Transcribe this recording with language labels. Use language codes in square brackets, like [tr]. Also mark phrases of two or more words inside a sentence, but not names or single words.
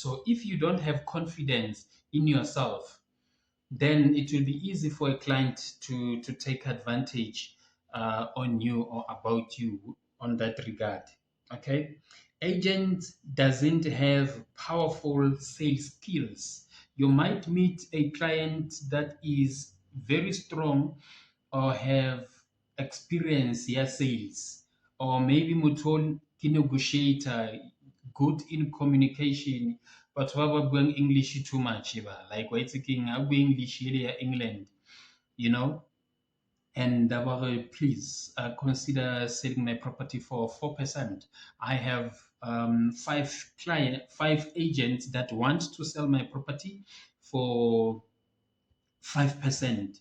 [en] So if you don't have confidence in yourself, then it will be easy for a client to take advantage on you or about you on that regard. Okay, agent doesn't have powerful sales skills. You might meet a client that is very strong or have experience ya sales, or maybe [st] motho ke [en] negotiator, good in communication, but [st] ba ba buang English [en] too much ba, like [st] wa itse keng a bua English ele ya England, [en] you know and please consider selling my property for 4%. I have five agents that want to sell my property for 5%.